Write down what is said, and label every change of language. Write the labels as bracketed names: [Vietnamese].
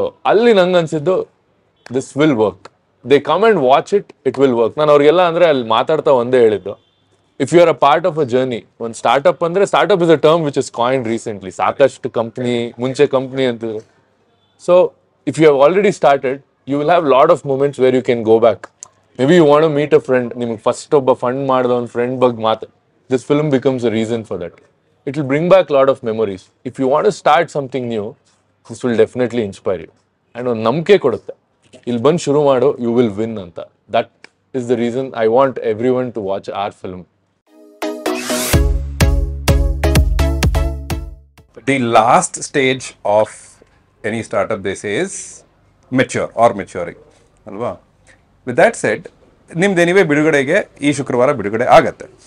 [Kannada] ಅಲ್ಲಿ ನಂಗೆ ಅನ್ಸಿದ್ದು [English] This will work, they come and watch it, it will work. [Kannada] ನಾನು ಅವ್ರಿಗೆಲ್ಲ ಅಂದ್ರೆ ಅಲ್ಲಿ ಮಾತಾಡ್ತಾ ಒಂದೇ ಹೇಳಿದ್ದು, [English] if you are a part of a journey, [Kannada] ಒಂದು ಸ್ಟಾರ್ಟ್ಅಪ್ ಅಂದ್ರೆ, [English] Startup is a term which is coined recently. [Kannada] ಸಾಕಷ್ಟು ಕಂಪ್ನಿ, ಮುಂಚೆ ಕಂಪ್ನಿ ಅಂತಿದ್ರು. [English] So if you have already started, you will have lot of moments where you can go back. Maybe you want to meet a friend, [Kannada] ನಿಮಗೆ first ಒಬ್ಬ fund ಮಾಡಿದ ಒಂದು friend ಬಗ್ಗೆ [English] this film becomes a reason for that. It will bring back a lot of memories. If you want to start something new, this will definitely inspire you. [Kannada] And ಒಂದು ನಂಬಿಕೆ ಕೊಡುತ್ತೆ, ಇಲ್ಲಿ ಬಂದು ಶುರು ಮಾಡು, [English] you will win [Kannada] ಅಂತ. [English] That is the reason I want everyone to watch our film. The last stage of any startup, they say, is mature or maturing ಅಲ್ವಾ. With that said, [Kannada] ನಿಮ್ದು ಎನಿವೇ ಬಿಡುಗಡೆಗೆ ಈ ಶುಕ್ರವಾರ ಬಿಡುಗಡೆ ಆಗತ್ತೆ.